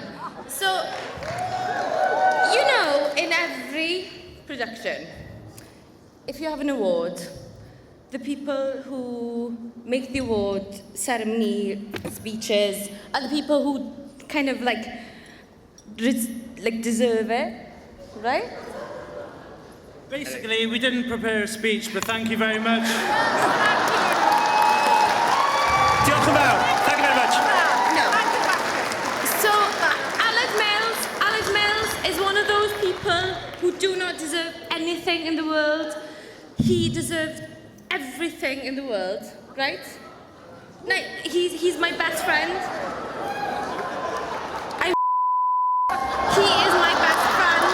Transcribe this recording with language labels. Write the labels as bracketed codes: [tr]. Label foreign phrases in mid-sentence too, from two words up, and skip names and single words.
[en] So, you know, in every production, if you have an award, the people who make the award ceremony speeches are the people who kind of like deserve it, right? Basically, we didn't prepare a speech, but thank you very much. [cy] Diolch yn fawr. [en] Thank you very much. No. So, Alex Mills is one of those people who do not deserve anything in the world. He deserves everything in the world, right? No, he's my best friend. He is my best friend.